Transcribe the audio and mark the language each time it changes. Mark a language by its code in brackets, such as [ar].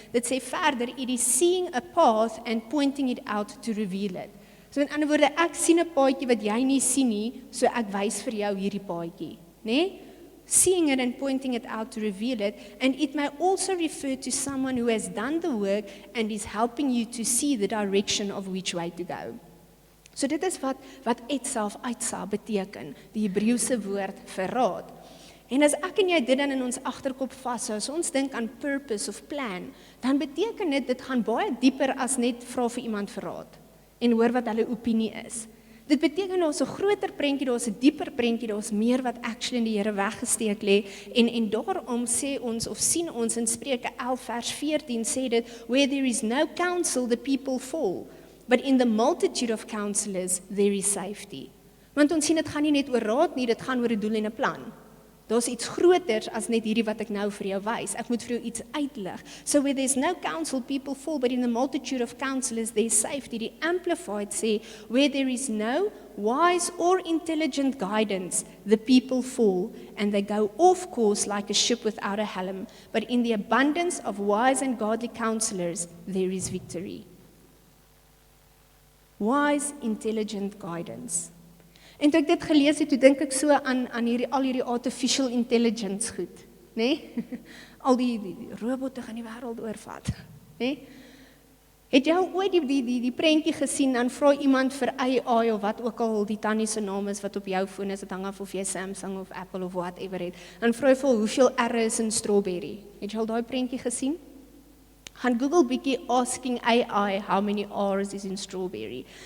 [af] Dit sê verder, [en] it is seeing a path and pointing it out to reveal it. [af] So in ander woorde, ek sien 'n paadjie wat jy nie sien nie, so ek wys vir jou hierdie paadjie, né? [en] Seeing it and pointing it out to reveal it, and it may also refer to someone who has done the work and is helping you to see the direction of which way to go. [af] So dit is wat etsa of uitsa beteken, die Hebreëse woord vir raad. En as ek en jy dit dan in ons agterkop vashou, as ons dink aan purpose of plan, dan beteken dit gaan baie dieper as net vra vir iemand vir raad en hoor wat hulle opinie is. Dit beteken daar's 'n groter prentjie, daar's 'n dieper prentjie, daar's meer wat actually in die Here weggesteek lê en daarom sê ons of sien ons in Spreuke 11 vers 14 sê dit, [en] where there is no counsel the people fall, but in the multitude of counselors there is safety. [af] Want ons sien dit gaan nie net oor raad nie, dit gaan oor 'n doel en 'n plan. Daar's iets groters as net hierdie wat ek nou vir jou wys. Ek moet vir jou iets uitlig. [en] So where there's no counsel, people fall, but in the multitude of counselors there's safety. [af] Die Amplified sê, [en] where there is no wise or intelligent guidance, the people fall, and they go off course like a ship without a helm. But in the abundance of wise and godly counselors, there is victory. Wise, intelligent guidance. [af] En toe ek dit gelees het, toe dink ek so aan al hierdie artificial intelligence goed, né? Al die robotte gaan die wêreld oorvat, né? Het jy al ooit die prentjie gesien, dan vra iemand vir AI of wat ook al die tannie se naam is wat op jou foon is, dit hang af of jy Samsung of Apple of whatever het, dan vra jy vir hoeveel R is in strawberry. Het jy al daai prentjie gesien? Gaan Google bietjie [en] asking AI how many R's is in strawberry.